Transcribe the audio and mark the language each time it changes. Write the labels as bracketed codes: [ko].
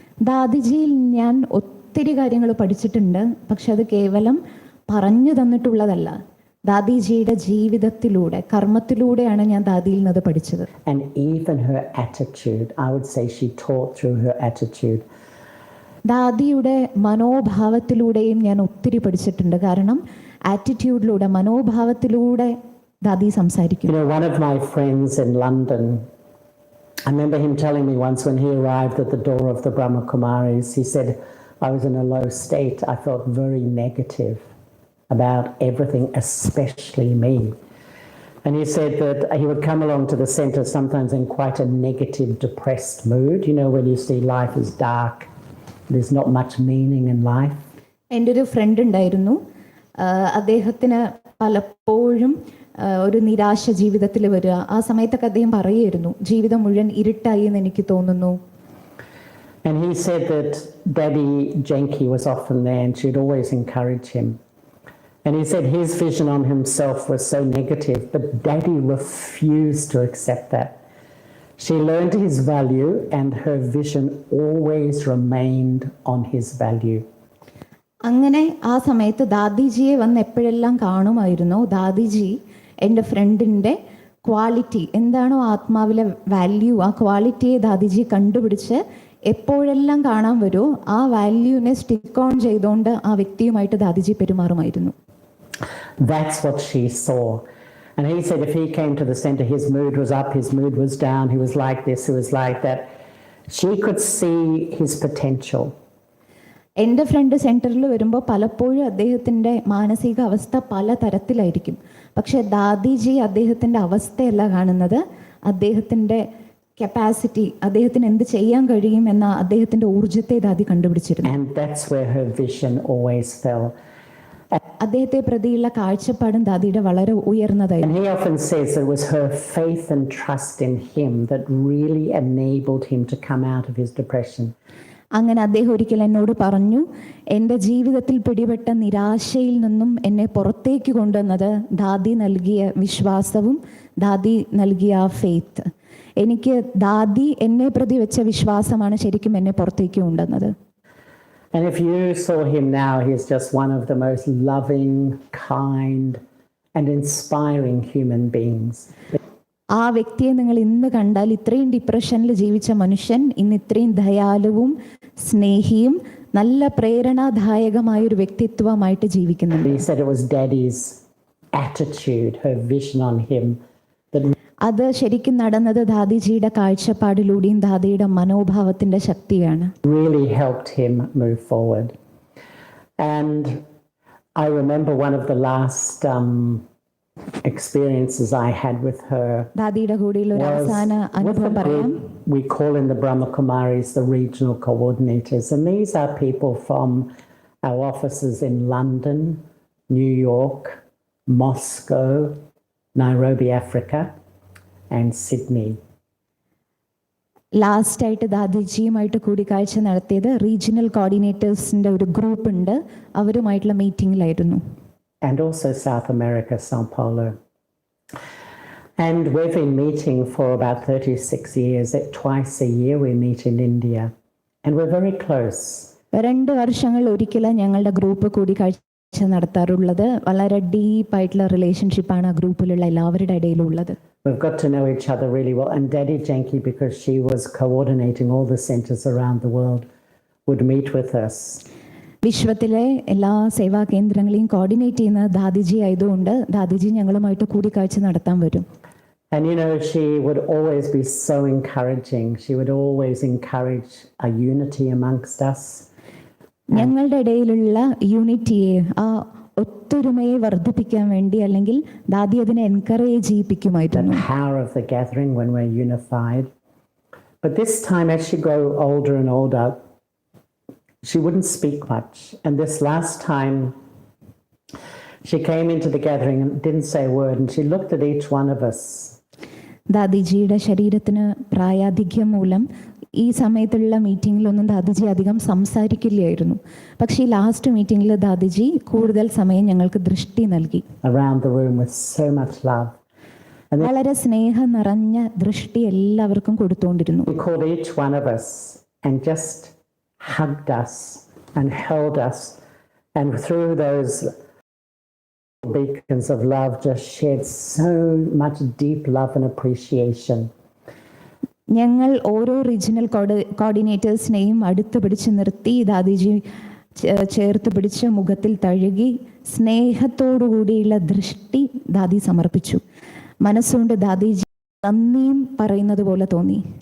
[ml] ദാദിജിയിൽ ഞാൻ ഒത്തിരി കാര്യങ്ങൾ പഠിച്ചിട്ടുണ്ട്. പക്ഷെ അത് കേവലം പറഞ്ഞു തന്നിട്ടുള്ളതല്ല. ദാദിജിയുടെ ജീവിതത്തിലൂടെ, കർമ്മത്തിലൂടെയാണ് ഞാൻ ദാദിയിൽ നിന്ന് പഠിച്ചത്. [en] And even her attitude, I would say she taught through her attitude. [ml] ദാദിയുടെ മനോഭാവത്തിലൂടെയും ഞാൻ ഒത്തിരി പഠിച്ചിട്ടുണ്ട്. കാരണം ആറ്റിറ്റ്യൂഡിലൂടെ, മനോഭാവത്തിലൂടെ ദാദി സംസാരിക്കും. [en] You know, one of my friends in London, I remember him telling me once when he arrived at the door of the BrahmaKumaris, he said, I was in a low state. I felt very negative about everything, especially me. And he said that he would come along to the centre sometimes in quite a negative, depressed mood. You know, when you see life is dark, there's not much meaning in life. [ml] എൻ്റെ ഒരു front ഉണ്ടായിരുന്നു. അദ്ദേഹത്തിന് പലപ്പോഴും ഒരു നിരാശ ജീവിതത്തിൽ വരിക. ആ സമയത്തൊക്കെ അദ്ദേഹം പറയുമായിരുന്നു, ജീവിതം മുഴുവൻ ഇരുട്ടായി എന്ന് എനിക്ക് തോന്നുന്നു. [en] And he said that Dadi Janki was often there and she'd always encourage him. And he said his vision on himself was so negative, but Dadi refused to accept that. She learned his value and her vision always remained on his value. [ml] അങ്ങനെ ആ സമയത്ത് ദാദിജിയെ വന്ന് എപ്പോഴെല്ലാം കാണുമായിരുന്നു, ദാദിജി എൻ്റെ ഫ്രണ്ടിൻ്റെ quality എന്താണോ ആത്മാവിലെ value, ആ ക്വാളിറ്റിയെ ദാദിജി കണ്ടുപിടിച്ച് എപ്പോഴെല്ലാം കാണാൻ വരുമോ ആ വാല്യൂവിനെ [en] stick on [ml] ചെയ്തുകൊണ്ട് ആ വ്യക്തിയുമായിട്ട് ദാദിജി പെരുമാറുമായിരുന്നു. [en] That's what she saw. And he said if he came to the centre, his mood was up, his mood was down, he was like this, he was like that. She could see his potential. [ml] എൻ്റെ front സെൻറ്ററിൽ വരുമ്പോൾ പലപ്പോഴും അദ്ദേഹത്തിൻ്റെ മാനസിക അവസ്ഥ പല തരത്തിലായിരിക്കും. പക്ഷെ ദാദിജി അദ്ദേഹത്തിൻ്റെ അവസ്ഥയല്ല കാണുന്നത്, അദ്ദേഹത്തിൻ്റെ കപ്പാസിറ്റി, അദ്ദേഹത്തിന് എന്ത് ചെയ്യാൻ കഴിയും എന്ന അദ്ദേഹത്തിൻ്റെ ഊർജ്ജത്തെ ദാദി കണ്ടുപിടിച്ചിരുന്നു. [en] And that's where her vision always fell. [ml] അദ്ദേഹത്തെ പ്രതിയുള്ള കാഴ്ചപ്പാടും ദാദിയുടെ വളരെ ഉയർന്നതായിരുന്നു. [en] And he often says it was her faith and trust in him that really enabled him to come out of his depression. [ml] അങ്ങനെ അദ്ദേഹം ഒരിക്കൽ എന്നോട് പറഞ്ഞു, എൻ്റെ ജീവിതത്തിൽ പിടിപെട്ട നിരാശയിൽ നിന്നും എന്നെ പുറത്തേക്ക് കൊണ്ടുവന്നത് ദാദി നൽകിയ വിശ്വാസവും ദാദി നൽകിയ ആ ഫെയ്ത്ത്. എനിക്ക് ദാദി എന്നെ പ്രതി വെച്ച വിശ്വാസമാണ് ശരിക്കും എന്നെ പുറത്തേക്ക് കൊണ്ടുവന്നത്. [en] And if you saw him now, he's just one of the most loving, kind and inspiring human beings. [ml] ആ വ്യക്തിയെ നിങ്ങൾ ഇന്ന് കണ്ടാൽ, ഇത്രയും ഡിപ്രഷനിൽ ജീവിച്ച മനുഷ്യൻ ഇന്ന് ഇത്രയും ദയാലുവും സ്നേഹിയും നല്ല പ്രേരണാദായകമായൊരു വ്യക്തിത്വമായിട്ട് ജീവിക്കുന്നുണ്ട്. [en] He said it was Dadi's attitude, her vision on him that [ml] അത് ശരിക്കും നടന്നത് ദാദിജിയുടെ കാഴ്ചപ്പാടിലൂടെയും ദാദിയുടെ മനോഭാവത്തിൻ്റെ ശക്തിയാണ്. [en] really helped him move forward. And I remember one of the last experiences I had with her [ml] ദാദിയുടെ കൂടെയുള്ള ഒരു അവസാന അനുഭവം പറയാം. [en] We call in the BrahmaKumaris the regional coordinators, and these are people from our offices in London, New York, Moscow, Nairobi, Africa, and Sydney. [ml] ലാസ്റ്റായിട്ട് ദാദിജിയുമായിട്ട് കൂടിക്കാഴ്ച നടത്തിയത് regional കോർഡിനേറ്റേഴ്സിൻ്റെ ഒരു group ഉണ്ട്, അവരുമായിട്ടുള്ള മീറ്റിങ്ങിലായിരുന്നു. [en] And also South America, Sao Paulo. And we've been meeting for about 36 years. Twice a year we meet in India. And we're very close. [ml] 2 വർഷങ്ങൾ ഒരിക്കലാണ് ഞങ്ങളുടെ group കൂടിക്കാഴ്ച നടത്താറുള്ളത്. വളരെ ഡീപ്പായിട്ടുള്ള റിലേഷൻഷിപ്പാണ് ആ ഗ്രൂപ്പിലുള്ള എല്ലാവരുടെ ഇടയിലുള്ളത്. [en] We've got to know each other really well. And Dadi Janki, because she was coordinating all the centres around the world, would meet with us. [ml] വിശ്വത്തിലെ എല്ലാ സേവാ കേന്ദ്രങ്ങളെയും coordinate ചെയ്യുന്ന ദാദിജി ആയതുകൊണ്ട് ദാദിജി ഞങ്ങളുമായിട്ട് കൂടിക്കാഴ്ച നടത്താൻ വരും. [en] And you know, she would always be so encouraging. She would always encourage a unity amongst us. [ml] ഞങ്ങളുടെ ഇടയിലുള്ള യൂണിറ്റിയെ, ആ ഒത്തൊരുമയെ വർദ്ധിപ്പിക്കാൻ വേണ്ടി അല്ലെങ്കിൽ ദാദി അതിനെ encourage ചെയ്യിപ്പിക്കുമായിരുന്നു. [en] The power of the gathering when we're unified. But this time, as she grew older and older, she wouldn't speak much. And this last time, she came into the gathering and didn't say a word. And she looked at each one of us. [ml] ദാദിജിയുടെ ശരീരത്തിന് പ്രായാധിക്യം മൂലം ഈ സമയത്തുള്ള മീറ്റിങ്ങിലൊന്നും ദാദിജി അധികം സംസാരിക്കില്ലായിരുന്നു. പക്ഷേ ഈ last മീറ്റിങ്ങിൽ ദാദിജി കൂടുതൽ സമയം ഞങ്ങൾക്ക് ദൃഷ്ടി നൽകി. [en] Around the room with so much love. [ml] വളരെ സ്നേഹം നിറഞ്ഞ ദൃഷ്ടി എല്ലാവർക്കും കൊടുത്തുകൊണ്ടിരുന്നു. [en] He called each one of us and just hugged us and held us, and through those beacons of love just shared so much deep love and appreciation. [ml] ഞങ്ങൾ ഓരോ regional കോർഡിനേറ്റേഴ്സിനെയും അടുത്ത് പിടിച്ചു നിർത്തി ദാദിജി ചേർത്ത് പിടിച്ച് മുഖത്തിൽ തഴുകി സ്നേഹത്തോടുകൂടിയുള്ള ദൃഷ്ടി ദാദി സമർപ്പിച്ചു. മനസ്സുകൊണ്ട് ദാദിജി നന്ദിയും പറയുന്നത് പോലെ തോന്നി.